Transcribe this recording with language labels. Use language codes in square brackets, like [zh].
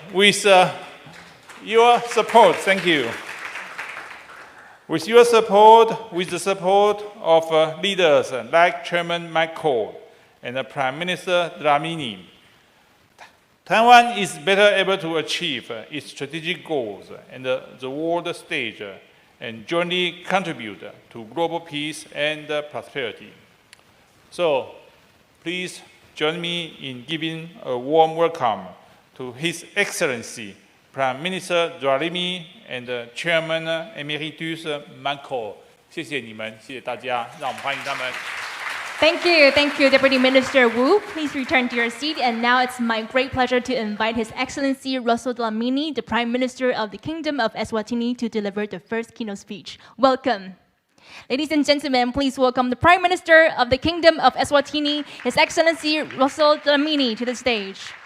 [en] with your support, thank you. With your support, with the support of leaders like Chairman Michael and Prime Minister Dlamini, Taiwan is better able to achieve its strategic goals and the world stage and jointly contribute to global peace and prosperity. So, please join me in giving a warm welcome to His Excellency Prime Minister Dlamini and Chairman Emeritus Michael. [zh] 谢谢你们，谢谢大家，让我们欢迎他们。 [en] Thank you, Deputy Minister Wu. Please return to your seat. And now it's my great pleasure to invite His Excellency Russell Dlamini, the Prime Minister of the Kingdom of Eswatini, to deliver the first keynote speech. Welcome. Ladies and gentlemen, please welcome the Prime Minister of the Kingdom of Eswatini, His Excellency Russell Dlamini, to the stage.